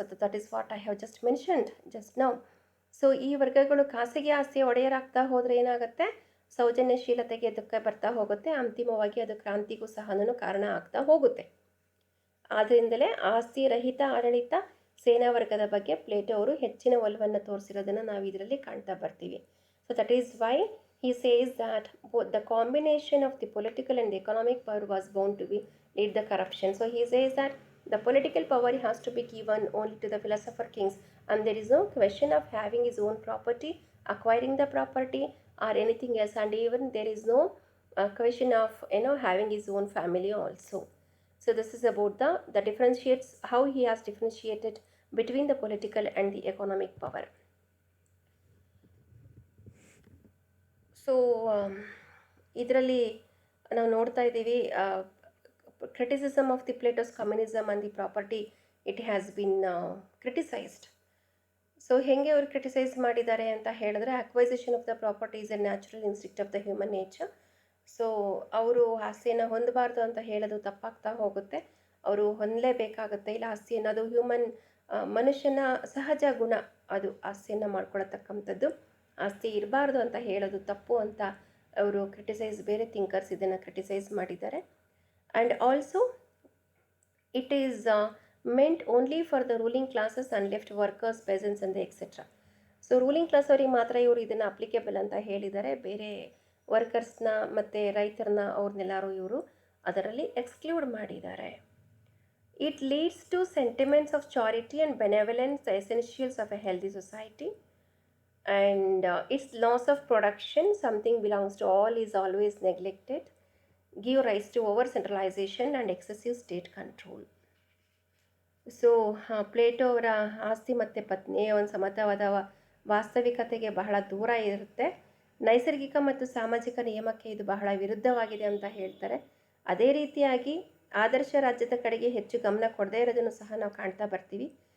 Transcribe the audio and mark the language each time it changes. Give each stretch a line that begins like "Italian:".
English: So that is what I have just mentioned just now.
Kannada: So ಈ ವರ್ಗಗಳು ಖಾಸಗಿ ಆಸ್ತಿಯ ಒಡೆಯರಾಗ್ತಾ ಹೋದರೆ ಏನಾಗುತ್ತೆ, ಸೌಜನ್ಯಶೀಲತೆಗೆ ದುಃಖ ಬರ್ತಾ ಹೋಗುತ್ತೆ, ಅಂತಿಮವಾಗಿ ಅದು ಕ್ರಾಂತಿಗೂ ಸಹ ಕಾರಣ ಆಗ್ತಾ ಹೋಗುತ್ತೆ. ಆದ್ದರಿಂದಲೇ ಆಸ್ತಿ ರಹಿತ ಆಡಳಿತ ಸೇನಾ ವರ್ಗದ ಬಗ್ಗೆ ಪ್ಲೇಟೋ ಅವರು ಹೆಚ್ಚಿನ ಒಲವನ್ನು ತೋರಿಸಿರೋದನ್ನು ನಾವು ಇದರಲ್ಲಿ ಕಾಣ್ತಾ ಬರ್ತೀವಿ.
English: So that is why he says that both the combination of the political and the economic power was bound to be lead the corruption. So he says that the political power has to be given only to the philosopher kings, and there is no question of having his own property, acquiring the property or anything else, and even there is no question of having his own family also. So this is about the differentiates, how he has differentiated between the political and the economic power. So
Kannada: ಇದರಲ್ಲಿ ನಾವು ನೋಡ್ತಾ ಇದ್ದೀವಿ
English: Criticism of the Plato's communism and the property, it has been criticized.
Kannada: So ಹೇಗೆ ಅವರು criticise ಮಾಡಿದ್ದಾರೆ ಅಂತ ಹೇಳಿದ್ರೆ,
English: Acquisition of the property is a natural instinct of the human nature.
Kannada: So ಅವರು ಆಸ್ತಿಯನ್ನು ಹೊಂದಬಾರ್ದು ಅಂತ ಹೇಳೋದು ತಪ್ಪಾಗ್ತಾ ಹೋಗುತ್ತೆ. ಅವರು ಹೊಂದಲೇಬೇಕಾಗುತ್ತೆ. ಇಲ್ಲ, ಆಸ್ತಿ ಅನ್ನೋದು ಮನುಷ್ಯನ ಸಹಜ ಗುಣ, ಅದು ಆಸ್ತಿಯನ್ನು ಮಾಡ್ಕೊಳತಕ್ಕಂಥದ್ದು. ಆಸ್ತಿ ಇರಬಾರ್ದು ಅಂತ ಹೇಳೋದು ತಪ್ಪು ಅಂತ ಅವರು ಬೇರೆ ಥಿಂಕರ್ಸ್ ಇದನ್ನು ಕ್ರಿಟಿಸೈಸ್ ಮಾಡಿದ್ದಾರೆ.
English: And also it is meant only for the ruling classes and left workers, peasants and etcetera.
Kannada: So ruling class ಅವರಿಗೆ ಮಾತ್ರ ಇವರು ಇದನ್ನು ಅಪ್ಲಿಕೇಬಲ್ ಅಂತ ಹೇಳಿದ್ದಾರೆ. ಬೇರೆ ವರ್ಕರ್ಸ್ನ ಮತ್ತು ರೈತರನ್ನ ಅವ್ರನ್ನೆಲ್ಲರೂ ಇವರು ಅದರಲ್ಲಿ ಎಕ್ಸ್ಕ್ಲೂಡ್ ಮಾಡಿದ್ದಾರೆ.
English: It leads to sentiments of charity and benevolence, the essentials of a healthy society. And its loss of production, something belongs to all, is always neglected, give rise to over centralization and excessive state control.
Kannada: So Plato ಅವರ ಆಸ್ತಿ ಮತ್ತು ಪತ್ನಿಯ ಒಂದು ಸಮತಾವಾದ ವಾಸ್ತವಿಕತೆಗೆ ಬಹಳ ದೂರ ಇರುತ್ತೆ. ನೈಸರ್ಗಿಕ ಮತ್ತು ಸಾಮಾಜಿಕ ನಿಯಮಕ್ಕೆ ಇದು ಬಹಳ ವಿರುದ್ಧವಾಗಿದೆ ಅಂತ ಹೇಳ್ತಾರೆ. ಅದೇ ರೀತಿಯಾಗಿ ಆದರ್ಶ ರಾಜ್ಯದ ಕಡೆಗೆ ಹೆಚ್ಚು ಗಮನ ಕೊಡದೇ ಇರೋದನ್ನು ಸಹ ನಾವು ಕಾಣ್ತಾ ಬರ್ತೀವಿ.